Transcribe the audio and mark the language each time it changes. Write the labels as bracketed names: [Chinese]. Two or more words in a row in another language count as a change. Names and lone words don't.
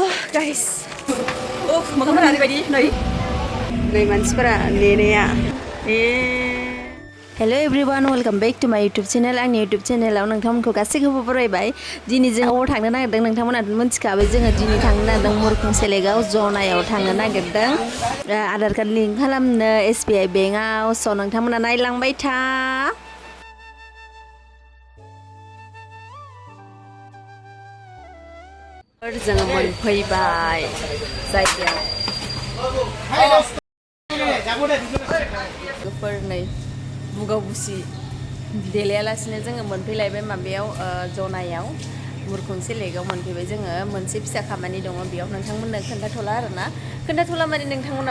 [Bodo] guys मोखांफोरा ओरैबायदि नै मानसिफोरा नेनाया [English] hello everyone welcome back to my YouTube channel [Bodo] आंनि यूट्यूब चैनलाव नोंथांमोनखौ गासैखौबो बरायबाय दिनै जों अबाव थांनो नागिरदों नोंथांमोना मिथिखाबाय जोङो दिनै थांनो नागिरदों मुरखुं सेलेगाव जनायाव थांनो नागिरदों आधार कार्ड लिंक खालामनो SBI बेंकआव स' नोंथांमोना नायलांबाय था जोङो मोनफैबाय जायगायाव नै बुगाव बुसि देलायालासिनो जोङो मोनफैलायबाय माबायाव जनायाव मुरखुं सेलेगाव मोनफैबाय जोङो मोनसे फिसा खामानि दङ बेयाव नोंथांमोननो खोन्थाथ'ला आरोना खोन्थाथ'ला माने नोंथांमोना